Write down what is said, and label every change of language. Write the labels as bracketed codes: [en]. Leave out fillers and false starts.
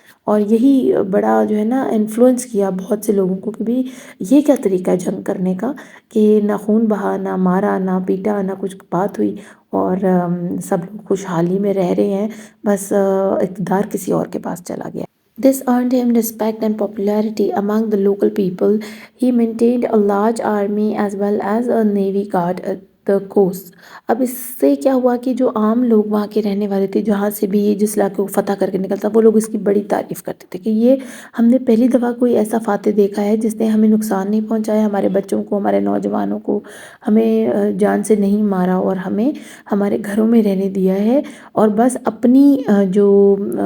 [ur] اور یہی بڑا جو ہے نا انفلوئنس کیا بہت سے لوگوں کو کہ بھی یہ کیا طریقہ ہے جنگ کرنے کا، کہ نہ خون بہا، نہ مارا، نہ پیٹا، نہ کچھ بات ہوئی، اور سب لوگ خوشحالی میں رہ رہے ہیں، بس اقتدار کسی اور کے پاس چلا گیا۔ [en] This earned him respect and popularity among the local people. He maintained a large army as well as a navy guard at the coast. [ur] اب اس سے کیا ہوا کہ جو عام لوگ وہاں کے رہنے والے تھے، جہاں سے بھی یہ جس علاقے کو فتح کر کے نکلتا، وہ لوگ اس کی بڑی تعریف کرتے تھے کہ یہ ہم نے پہلی دفعہ کوئی ایسا فاتح دیکھا ہے جس نے ہمیں نقصان نہیں پہنچایا، ہمارے بچوں کو، ہمارے نوجوانوں کو، ہمیں جان سے نہیں مارا، اور ہمیں ہمارے گھروں میں رہنے دیا ہے، اور بس اپنی جو